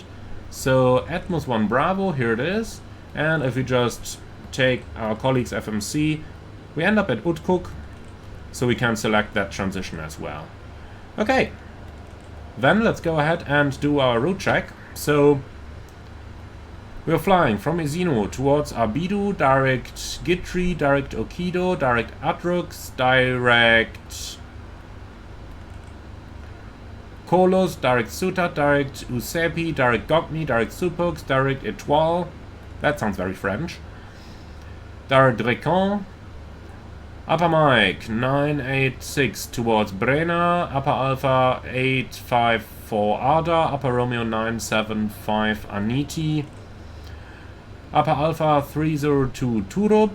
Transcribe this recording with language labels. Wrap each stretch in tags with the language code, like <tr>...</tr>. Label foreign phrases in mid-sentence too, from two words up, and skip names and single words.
<en>So Atmos 1 Bravo, here it is, and if we just take our colleagues FMC, we end up at Utkuk, so we can select that transition as well. Okay, then let's go ahead and do our route check. So we're flying from Isino towards Abidu, direct Gitri, direct Okido, direct Atrux, direct Kolos, direct Sutat, direct Usepi, direct Gogni, direct Supux, direct Etoile. That sounds very French. Direct Drecon. Upper Mike 986 towards Brenna, Upper Alpha 854 Arda, Upper Romeo 975 Aniti, Upper Alpha 302 Turub,</en>